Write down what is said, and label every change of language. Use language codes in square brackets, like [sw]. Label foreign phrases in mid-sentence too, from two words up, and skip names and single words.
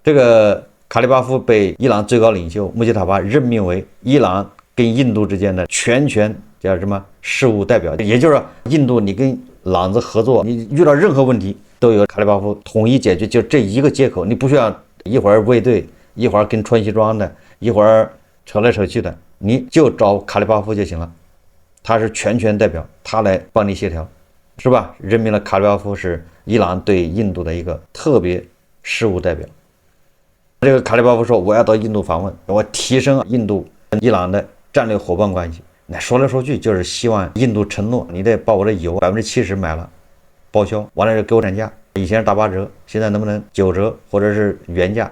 [zh] 這個卡里巴夫被伊朗最高領袖穆吉塔巴任命為伊朗跟印度之間的全權叫什麼事務代表，也就是說，印度你跟朗子合作，你遇到任何問題都由卡里巴夫統一解決，就這一個接口，你不需要一會兒衛隊，一會兒跟穿西裝的，一會兒扯來扯去的，你就找卡里巴夫就行了。他是全权代表，他來幫你協調，是吧？任命了卡里巴夫是伊朗對印度的一個特別事務代表。這個卡里巴夫說：“我要到印度訪問，我提升印度跟伊朗的戰略夥伴關係。” 那說來說去就是希望印度承諾，你得把我的油70%買了，報銷完了就給我漲價，以前是打8折，現在能不能9折或者是原價？